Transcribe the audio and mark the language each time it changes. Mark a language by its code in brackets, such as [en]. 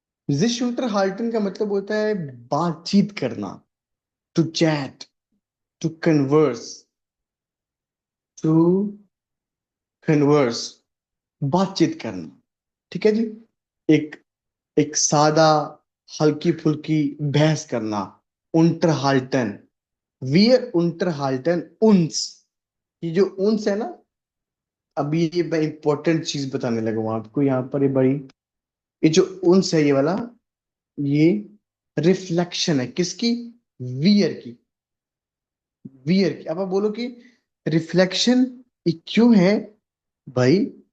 [hi] जिश unterhalten का मतलब होता है बातचीत करना। [en] to chat, to converse, to converse, [hi] बातचीत करना। ठीक है जी। एक एक सादा हल्की फुल्की बहस करना। [de] unterhalten, wir unterhalten uns। [hi] ये जो uns है ना, अभी ये मैं इंपॉर्टेंट चीज बताने लगा हूं आपको यहाँ पर। ये बड़ी, ये जो uns है ये वाला, ये रिफ्लेक्शन है किसकी? वियर की, वियर की। अब आप बोलो कि रिफ्लेक्शन क्यों है भाई?